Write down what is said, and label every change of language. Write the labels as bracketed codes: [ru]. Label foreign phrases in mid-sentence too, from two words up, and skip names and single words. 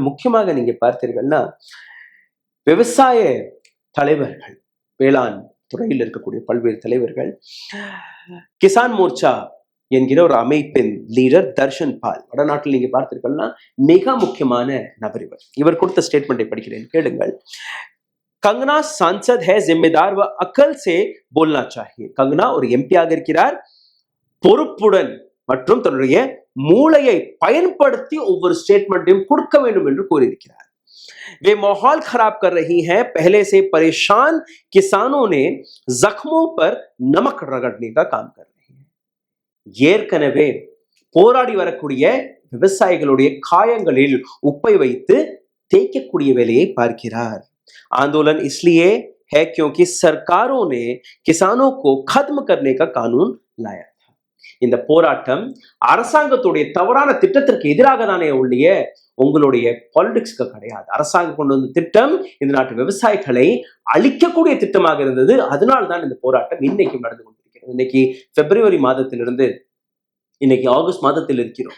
[ta] முக்கியமாக நீங்க பார்த்தீர்கள்னா விவசாய தலைவர்கள், வேளாண் துறையில் இருக்கக்கூடிய பல்வேறு தலைவர்கள், கிசான் மோர்ச்சா என்கிற ஒரு அமைப்பின் லீடர் தர்ஷன் பால், வடநாட்டில் நீங்க பார்த்தீர்கள்னா மிக முக்கியமான நபர். இவர் கொடுத்த ஸ்டேட்மெண்ட்டை படிக்கிறேன், கேளுங்கள். [hi] कंगना सांसद है, ஜிம்मेदार व अकल से बोलना चाहिए. [ta] கங்கனா ஒரு எம்பியாக இருக்கிறார், பொறுப்புடன் மற்றும் தன்னுடைய மூளையை பயன்படுத்தி ஒவ்வொரு ஸ்டேட்மெண்ட்டையும் கொடுக்க வேண்டும் என்று கூறியிருக்கிறார். [hi] वे माहौल खराब कर रही हैं। पहले से परेशान किसानों ने जख्मों पर नमक रगड़ने का काम कर रहे हैं. [ta] ஏற்கனவே போராடி வரக்கூடிய விவசாயிகளுடைய காயங்களில் உப்பை வைத்து தேய்க்கக்கூடிய வேலையை பார்க்கிறார். [hi] आंदोलन इसलिए है क्योंकि सरकारों ने किसानों को खत्म करने का कानून लाया था. [ta] இந்த போராட்டம் அரசாங்கத்துடைய தவறான திட்டத்திற்கு எதிராக தானே ஒழிய உங்களுடைய பாலிடிக்ஸ்க்கு கிடையாது. அரசாங்கம் கொண்டு வந்த திட்டம் இந்த நாட்டு விவசாயிகளை அழிக்கக்கூடிய திட்டமாக இருந்தது. அதனால்தான் இந்த போராட்டம் இன்னைக்கு நடந்து கொண்டிருக்கிறது. இன்னைக்கு பிப்ரவரி மாதத்திலிருந்து இன்னைக்கு ஆகஸ்ட் மாதத்தில் இருக்கிறோம்.